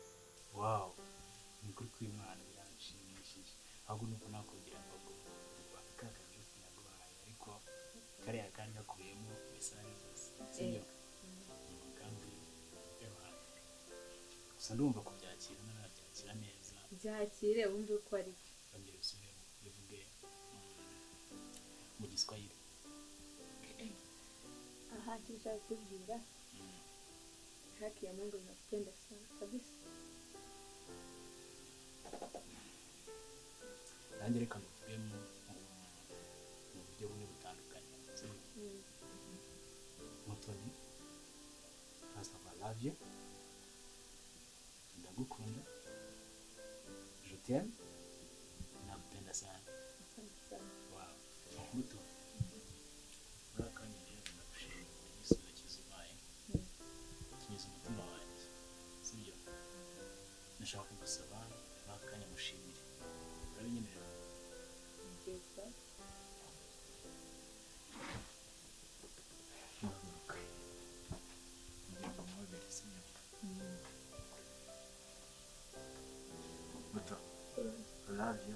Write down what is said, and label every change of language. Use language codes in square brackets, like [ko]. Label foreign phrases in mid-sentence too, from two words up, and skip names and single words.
[rw] wow ni kuri kw'Imana biranshimishije ahubwo nuko nakubwira ngo kakaje naguhaye ariko kariya kandi gakuyemo mesaje zose sibyo kandi gusa ndumva kubyakira narabyakira neza byakire wumve ko ari bongere usubire bivuge mu Giswahili [sw] aha nishaka kubwira haki ya Mungu nakupenda sana kabisa [rw] nanjye reka mvuge mu buryo bumwe butandukanye Mutoni [en] first of all I love you [rw] ndagukunda [fr] je t'aime [sw] nakupenda sana asante sana [rw] wow Muto urakanye rero ndagushimira kuri igisubizo kizubaye kinyuze umutima wanjye sibyo nashaka kugusaba bakanya mushimire urabinyemerera nziza [en] I love you.